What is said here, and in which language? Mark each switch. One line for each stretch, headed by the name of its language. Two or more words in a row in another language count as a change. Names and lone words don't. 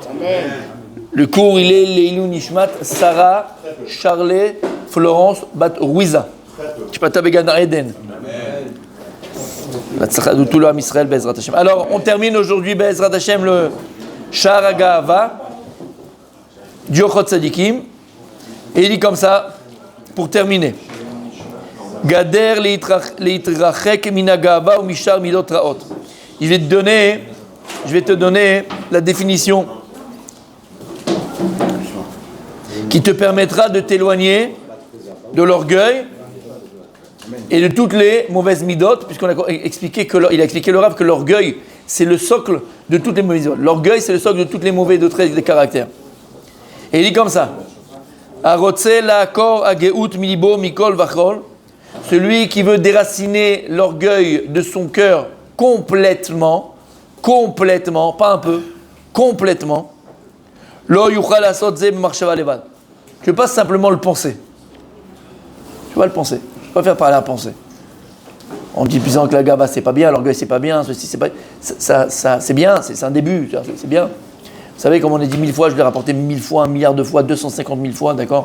French: Le cours, il est
Hebrew: לעילוי נשמת,
French: Sarah, Charlet, Florence, Bat Ruiza.
Hebrew: שתהא בגן עדן.
French: De tout le Ham Israël,
Hebrew: בעזרת השם.
French: Alors, on termine aujourd'hui,
Hebrew: בעזרת השם,
French: le
Hebrew: שער הגאווה,
French: du Ochot Tzadikim. Et il dit comme ça, pour terminer.
Hebrew: גדר להתרחק מן הגאווה ומשאר מידות רעות.
French: Je vais te donner la définition qui te permettra de t'éloigner de l'orgueil et de toutes les mauvaises midot, puisqu'on a expliqué il a expliqué le Rav que l'orgueil c'est le socle de toutes les mauvaises midot. L'orgueil c'est le socle de toutes les mauvais traits de caractère. Et il dit comme ça.
Hebrew: הרוצה לעקור הגאווה מליבו מכל וכל.
French: Celui qui veut déraciner l'orgueil de son cœur complètement, pas un peu, complètement.
Hebrew: לא יוכל לעשות זה במחשבה לבד.
French: Tu ne veux pas simplement le penser. Tu vas le penser. Tu vas faire parler à penser. En disant que la gava c'est pas bien, l'orgueil c'est pas bien, ceci c'est pas, ça c'est bien, c'est un début, c'est bien. Vous savez, comme on a dit 1000 fois, je l'ai rapporté 1000 fois, 1 milliard de fois, 250 000 fois, d'accord.